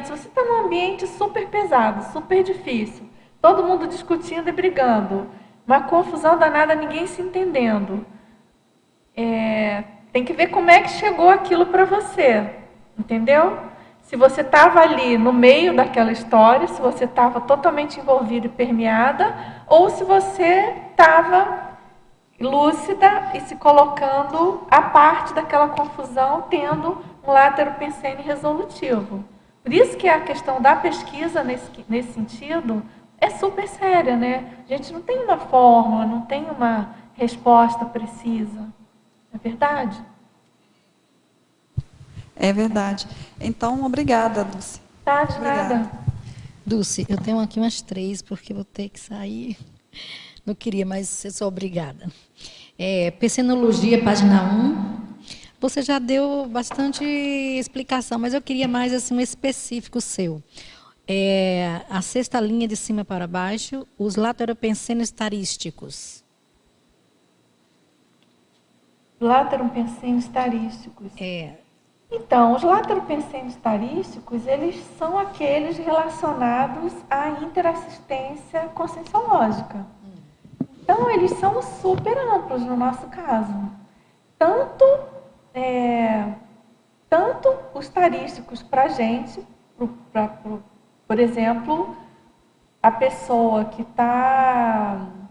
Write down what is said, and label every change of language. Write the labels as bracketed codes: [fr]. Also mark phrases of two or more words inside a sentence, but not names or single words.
[pt] Se você está num ambiente super pesado, super difícil, todo mundo discutindo e brigando, uma confusão danada, ninguém se entendendo, tem que ver como é que chegou aquilo para você, entendeu? Se você estava ali no meio daquela história, se você estava totalmente envolvida e permeada, ou se você estava lúcida e se colocando à parte daquela confusão, tendo um látero pensene resolutivo. Por isso que a questão da pesquisa, nesse sentido, é super séria, né? A gente não tem uma fórmula, não tem uma resposta precisa. É verdade? É verdade. Então, obrigada, Dulce. Tá, de nada. Dulce, eu tenho aqui umas 3, porque vou ter que sair. Não queria, mas eu sou obrigada. Pensenologia, página 1. Você já deu bastante explicação, mas eu queria mais assim, um específico seu. A 6ª linha de cima para baixo, os lateropensenes tarísticos. Lateropensenes tarísticos. Então, os lateropensenes tarísticos, eles são aqueles relacionados à interassistência conscienciológica. Então, eles são super amplos no nosso caso. Tanto os tarísticos para a gente, por exemplo, a pessoa que está